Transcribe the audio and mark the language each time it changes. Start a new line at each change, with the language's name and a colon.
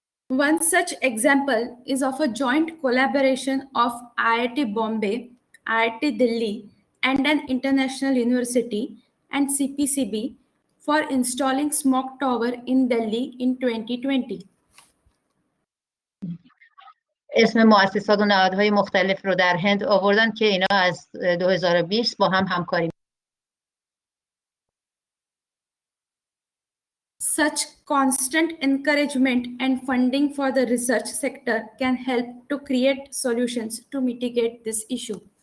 English: One such example is of a joint collaboration of IIT Bombay, IIT Delhi, and an international university and CPCB for installing smoke tower in Delhi in 2020.
Persian: اسم مؤسسات و نهادهای مختلف رو در هند آوردن که اینا از 2020 با هم همکاری.
English: Such constant encouragement and funding for the research sector can help to create solutions to mitigate this issue.